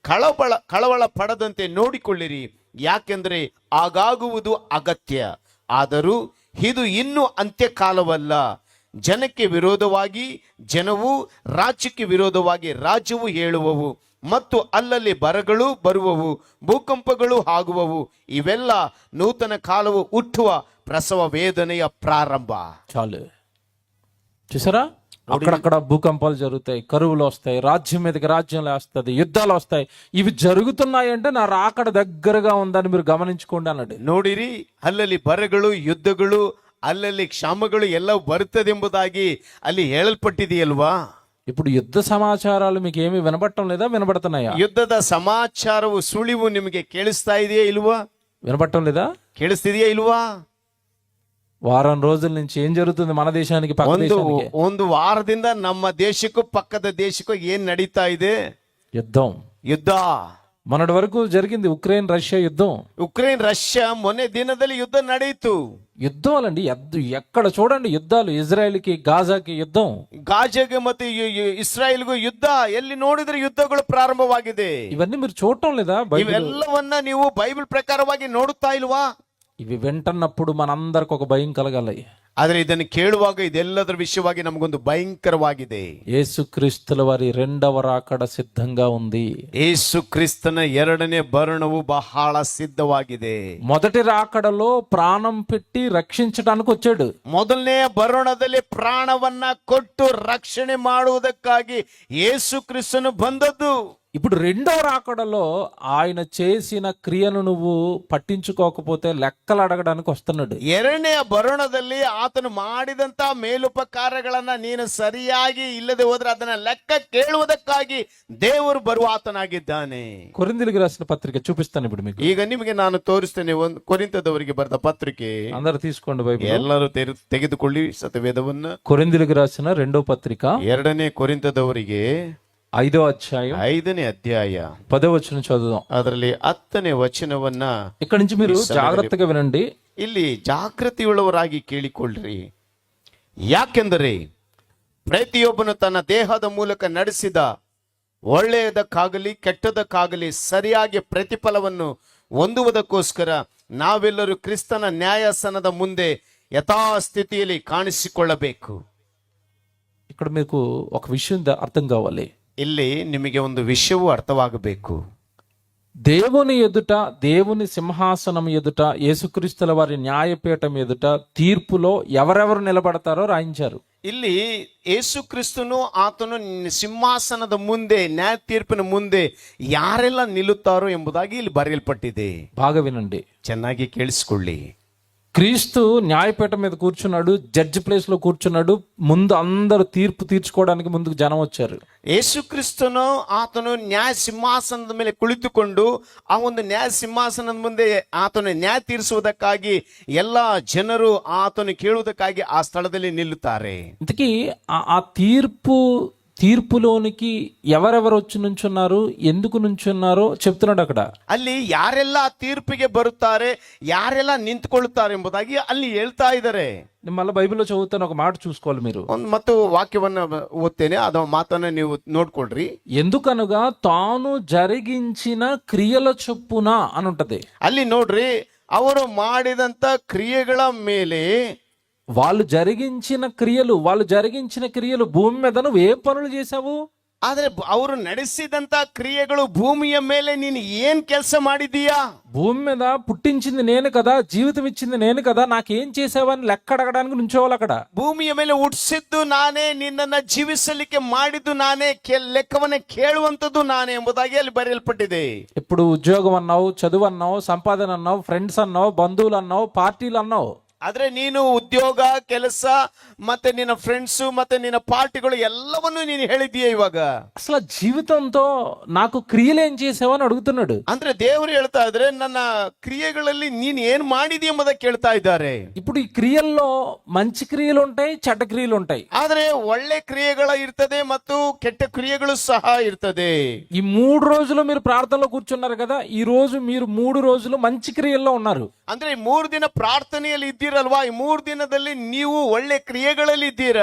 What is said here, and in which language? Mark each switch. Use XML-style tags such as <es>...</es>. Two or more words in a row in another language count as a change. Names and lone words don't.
<kn>ಕಳವಳ ಪಡದಂತೆ ನೋಡಿಕೊಳ್ಳಿರಿ. ಯಾಕೆಂದರೆ ಆಗಾಗುವುದು ಅಗತ್ಯ. ಆದರೂ ಇದು ಇನ್ನೂ ಅಂತ್ಯಕಾಲವಲ್ಲ. ಜನಕ್ಕೆ ವಿರೋಧವಾಗಿ ಜನವು, ರಾಜ್ಯಕ್ಕೆ ವಿರೋಧವಾಗಿ ರಾಜ್ಯವು ಹೇಳುವವು, ಮತ್ತು ಅಲ್ಲಲ್ಲಿ ಬರಗಳು ಬರುವವು, ಭೂಕಂಪಗಳು ಆಗುವವು. ಇವೆಲ್ಲ ನೂತನ కాలವು ಹುಟ್ಟುವ ಪ್ರಸವ ವೇದನೆಯ ಪ್ರಾರಂಭ.</kn> <te>చాలు. చూసారా, అక్కడక్కడ భూకంపాలు జరుగుతాయి, కరువులు వస్తాయి, రాజ్యం మీదకి రాజ్యం లేస్తుంది, యుద్ధాలు వస్తాయి. ఇవి జరుగుతున్నాయంటే నా రాకడ దగ్గరగా ఉందని మీరు గమనించుకోండి అన్నాడు.</te> <kn>ನೋಡಿರಿ, ಅಲ್ಲಲ್ಲಿ ಬರಗಳು, ಯುದ್ಧಗಳು, ಅಲ್ಲಲ್ಲಿ ಕ್ಷಾಮಗಳು ಎಲ್ಲ ಬರುತ್ತದೆಂಬುದಾಗಿ ಅಲ್ಲಿ ಹೇಳಲ್ಪಟ್ಟಿದೆಯಲ್ವಾ?</kn> <te>ఇప్పుడు యుద్ధ సమాచారాలు మీకు ఏమి వినబడటం లేదా, వినబడుతున్నాయా?</te> <kn>ಯುದ್ಧದ ಸಮಾಚಾರವು ಸುಳಿವು ನಿಮಗೆ ಕೇಳಿಸ್ತಾ ಇದೆಯಾ ಇಲ್ವಾ?</kn> <te>వినబడటం లేదా?</te> <kn>ಕೇಳಿಸ್ತಿದೆಯಾ ಇಲ್ವಾ?</kn> <te>వారం రోజుల నుంచి ఏం జరుగుతుంది మన దేశానికి, పక్క దేశానికి?</te> <kn>ಒಂದು ವಾರದಿಂದ ನಮ್ಮ ದೇಶಕ್ಕೂ ಪಕ್ಕದ ದೇಶಕ್ಕೂ ಏನ್ ನಡೀತಾ ಇದೆ?</kn> <te>యుద్ధం.</te> <kn>ಯುದ್ಧ.</kn> <te>మొన్నటి వరకు జరిగింది ఉక్రెయిన్ రష్యా యుద్ధం.</te> <kn>ಉಕ್ರೇನ್ ರಷ್ಯಾ ಮೊನ್ನೆ ದಿನದಲ್ಲಿ ಯುದ್ಧ ನಡೆಯಿತು.</kn> <te>యుద్ధాలండి, ఎక్కడ చూడండి యుద్ధాలు. ఇజ్రాయెల్కి గాజాకి యుద్ధం,</te> <kn>ಗಾಜಾಗೆ ಮತ್ತು ಇಸ್ರಾಯೇಲ್ಗೂ ಯುದ್ಧ. ಎಲ್ಲಿ ನೋಡಿದ್ರೆ ಯುದ್ಧಗಳು ಪ್ರಾರಂಭವಾಗಿದೆ.</kn> <te>ఇవన్నీ మీరు చూడటం లేదా?</te> <kn>ಇವೆಲ್ಲವನ್ನ ನೀವು ಬೈಬಲ್ ಪ್ರಕಾರವಾಗಿ ನೋಡುತ್ತಾ ಇಲ್ವಾ?</kn> <te>ఇవి వింటున్నప్పుడు మనందరికి ఒక భయం కలగాలి.</te> <kn>ಆದ್ರೆ ಇದನ್ನು ಕೇಳುವಾಗ ಇದೆಲ್ಲದರ ವಿಷಯವಾಗಿ ನಮಗೊಂದು ಭಯಂಕರವಾಗಿದೆ.</kn> <te>యేసుక్రీస్తుల వారి రెండవ రాకడ సిద్ధంగా ఉంది.</te> <kn>ಯೇಸು ಕ್ರಿಸ್ತನ ಎರಡನೇ ಬರಣವು ಬಹಳ ಸಿದ್ಧವಾಗಿದೆ.</kn> <te>మొదటి రాకడలో ప్రాణం పెట్టి రక్షించడానికి వచ్చాడు.</te> <kn>ಮೊದಲನೇ ಬರಣದಲ್ಲಿ ಪ್ರಾಣವನ್ನ ಕೊಟ್ಟು ರಕ್ಷಣೆ ಮಾಡುವುದಕ್ಕಾಗಿ ಯೇಸು ಕ್ರಿಸ್ತನು ಬಂದದ್ದು.</kn> <te>ఇప్పుడు రెండవ రాకడలో ఆయన చేసిన క్రియను నువ్వు పట్టించుకోకపోతే లెక్కలు అడగడానికి వస్తున్నాడు.</te> <kn>ಎರಡನೆಯ ಬರಣದಲ್ಲಿ ಆತನು ಮಾಡಿದಂತ ಮೇಲುಪಕಾರಗಳನ್ನ ನೀನು ಸರಿಯಾಗಿ ಇಲ್ಲದೆ ಹೋದ್ರೆ ಅದನ್ನ ಲೆಕ್ಕ ಕೇಳುವುದಕ್ಕಾಗಿ ದೇವರು ಬರುವ ಆತನಾಗಿದ್ದಾನೆ.</kn> <te>కొరింథీయులకు రాసిన పత్రిక చూపిస్తాను ఇప్పుడు మీకు.</te> <kn>ಈಗ ನಿಮಗೆ ನಾನು ತೋರಿಸ್ತೇನೆ. ಒಂದು ಕೊರಿಂಥದವರಿಗೆ ಬರೆದ ಪತ್ರಿಕೆ.</kn> <te>అందరూ తీసుకోండి బైబిల్.</te> <kn>ಎಲ್ಲರೂ ತೆಗೆದುಕೊಳ್ಳಿ ಸತ್ಯವೇದವನ್ನ.</kn> <te>కొరింథీయులకు రాసిన రెండో పత్రిక,</te> <kn>ಎರಡನೇ ಕೊರಿಂಥದವರಿಗೆ</kn> <te>5వ అధ్యాయం</te> <kn>5ನೇ ಅಧ್ಯಾಯ</kn> <te>10వ వచనం చదువుదాం.</te> <kn>ಅದರಲ್ಲಿ 10ನೇ ವಚನವನ್ನ</kn> <te>ఇక్కడ నుంచి మీరు జాగ్రత్తగా వినండి.</te> <kn>ಇಲ್ಲಿ ಜಾಗೃತಿಯುಳ್ಳವರಾಗಿ ಕೇಳಿಕೊಳ್ಳ್ರಿ. ಯಾಕೆಂದರೆ ಪ್ರತಿಯೊಬ್ಬನು ತನ್ನ ದೇಹದ ಮೂಲಕ ನಡೆಸಿದ ಒಳ್ಳೆಯದಕ್ಕಾಗಲಿ ಕೆಟ್ಟದಕ್ಕಾಗಲಿ ಸರಿಯಾಗಿ ಪ್ರತಿಫಲವನ್ನು ಹೊಂದುವುದಕ್ಕೋಸ್ಕರ ನಾವೆಲ್ಲರೂ ಕ್ರಿಸ್ತನ ನ್ಯಾಯಾಸನದ ಮುಂದೆ ಯಥಾಸ್ಥಿತಿಯಲ್ಲಿ ಕಾಣಿಸಿಕೊಳ್ಳಬೇಕು.</kn> <te>ఇక్కడ మీకు ఒక విషయం అర్థం కావాలి.</te> <kn>ಇಲ್ಲಿ ನಿಮಗೆ ಒಂದು ವಿಷಯವೂ ಅರ್ಥವಾಗಬೇಕು.</kn> <te>దేవుని ఎదుట, దేవుని సింహాసనం ఎదుట, యేసుక్రీస్తుల వారి న్యాయపీఠం ఎదుట తీర్పులో ఎవరెవరు నిలబడతారో రాయించారు.</te> <kn>ಇಲ್ಲಿ ಯೇಸು ಕ್ರಿಸ್ತನು ಆತನು ಸಿಂಹಾಸನದ ಮುಂದೆ, ನ್ಯಾಯ ತೀರ್ಪಿನ ಮುಂದೆ ಯಾರೆಲ್ಲ ನಿಲ್ಲುತ್ತಾರೋ ಎಂಬುದಾಗಿ ಇಲ್ಲಿ ಬರೆಯಲ್ಪಟ್ಟಿದೆ.</kn> <te>బాగా వినండి,</te> <kn>ಚೆನ್ನಾಗಿ ಕೇಳಿಸಿಕೊಳ್ಳಿ.</kn> <te>క్రీస్తు న్యాయపీఠం మీద కూర్చున్నాడు,</te> <en>judge place</en> <te>లో కూర్చున్నాడు. ముందు అందరూ తీర్పు తీర్చుకోవడానికి ముందుకు జనం వచ్చారు.</te> <kn>ಯೇಸು ಕ್ರಿಸ್ತನು ಆತನು ನ್ಯಾಯ ಸಿಂಹಾಸನದ ಮೇಲೆ ಕುಳಿತುಕೊಂಡು ಆ ಒಂದು ನ್ಯಾಯ ಸಿಂಹಾಸನದ ಮುಂದೆ ಆತನು ನ್ಯಾಯ ತೀರಿಸುವುದಕ್ಕಾಗಿ ಎಲ್ಲಾ ಜನರು ಆತನು ಕೇಳುವುದಕ್ಕಾಗಿ ಆ ಸ್ಥಳದಲ್ಲಿ ನಿಲ್ಲುತ್ತಾರೆ.</kn> <te>ఇంతకీ ఆ తీర్పులోనికి ఎవరెవరు వచ్చి నుంచున్నారు, ఎందుకు నుంచున్నారో చెప్తున్నాడు అక్కడ.</te> <kn>ಅಲ್ಲಿ ಯಾರೆಲ್ಲ ಆ ತೀರ್ಪಿಗೆ ಬರುತ್ತಾರೆ, ಯಾರೆಲ್ಲ ನಿಂತುಕೊಳ್ಳುತ್ತಾರೆ ಎಂಬುದಾಗಿ ಅಲ್ಲಿ ಹೇಳ್ತಾ ಇದ್ದಾರೆ.</kn> <te>నేను మళ్ళీ బైబిల్లో చదువుతాను, ఒక మాట చూసుకోవాలి మీరు.</te> <kn>ಮತ್ತು ವಾಕ್ಯವನ್ನ ಓದ್ತೇನೆ, ಅದ ಮಾತನ್ನ ನೀವು ನೋಡ್ಕೊಳ್ರಿ.</kn> <te>ఎందుకనగా తాను జరిగించిన క్రియల చొప్పున అని ఉంటది.</te> <kn>ಅಲ್ಲಿ ನೋಡ್ರಿ, ಅವರು ಮಾಡಿದಂತ ಕ್ರಿಯೆಗಳ ಮೇಲೆ,</kn> <te>వాళ్ళు జరిగించిన క్రియలు భూమి మీద నువ్వు ఏ పనులు చేశావు?</te> <kn>ಆದ್ರೆ ಅವರು ನಡೆಸಿದಂತ ಕ್ರಿಯೆಗಳು ಭೂಮಿಯ ಮೇಲೆ ನೀನು ಏನ್ ಕೆಲಸ ಮಾಡಿದೀಯಾ?</kn> <te>భూమి మీద పుట్టించింది నేను కదా, జీవితం ఇచ్చింది నేను కదా, నాకేం చేసావని లెక్క అడగడానికి నుంచోవాలి అక్కడ.</te> <kn>ಭೂಮಿಯ ಮೇಲೆ ಹುಟ್ಟಿಸಿದ್ದು ನಾನೇ, ನಿನ್ನನ್ನ ಜೀವಿಸಲಿಕ್ಕೆ ಮಾಡಿದ್ದು ನಾನೇ, ಲೆಕ್ಕವನ್ನ ಕೇಳುವಂತದ್ದು ನಾನೇ ಎಂಬುದಾಗಿ ಅಲ್ಲಿ ಬರೆಯಲ್ಪಟ್ಟಿದೆ.</kn> <te>ఇప్పుడు ఉద్యోగం అన్నావు, చదువు అన్నావు, సంపాదన అన్నావు, ఫ్రెండ్స్ అన్నావు, బంధువులు అన్నావు, పార్టీలు అన్నావు.</te> <kn>ಆದ್ರೆ ನೀನು ಉದ್ಯೋಗ, ಕೆಲಸ, ಮತ್ತೆ ನಿನ್ನ ಫ್ರೆಂಡ್ಸ್, ಮತ್ತೆ ನಿನ್ನ ಪಾರ್ಟಿಗಳು ಎಲ್ಲವನ್ನೂ ನೀನು ಹೇಳಿದೀಯ. ಇವಾಗ</kn> <te>అసలు జీవితంతో నాకు క్రియలు ఏం చేసావని అడుగుతున్నాడు.</te> <kn>ಅಂದ್ರೆ ದೇವರು ಹೇಳ್ತಾ ಇದ್ರೆ ನನ್ನ ಕ್ರಿಯೆಗಳಲ್ಲಿ ನೀನ್ ಏನ್ ಮಾಡಿದಿ ಎಂಬುದ ಕೇಳ್ತಾ ಇದ್ದಾರೆ.</kn> <te>ఇప్పుడు ఈ క్రియల్లో మంచి క్రియలు ఉంటాయి, చెడ్డ క్రియలు ఉంటాయి.</te> <kn>ಆದ್ರೆ ಒಳ್ಳೆ ಕ್ರಿಯೆಗಳು ಇರ್ತದೆ ಮತ್ತು ಕೆಟ್ಟ ಕ್ರಿಯೆಗಳು ಸಹ ಇರ್ತದೆ.</kn> <te>ఈ 3 రోజులు మీరు ప్రార్థనలో కూర్చున్నారు కదా, ఈ రోజు మీరు 3 రోజులు మంచి క్రియల్లో ఉన్నారు.</te> <kn>ಅಂದ್ರೆ 3 ದಿನ ಪ್ರಾರ್ಥನೆಯಲ್ಲಿ ಇದ್ದೀರಿ ಇದ್ದೀರಲ್ವಾ, ಈ 3 ದಿನದಲ್ಲಿ ನೀವು ಒಳ್ಳೆ ಕ್ರಿಯೆಗಳಲ್ಲಿ ಇದ್ದೀರಾ.</kn>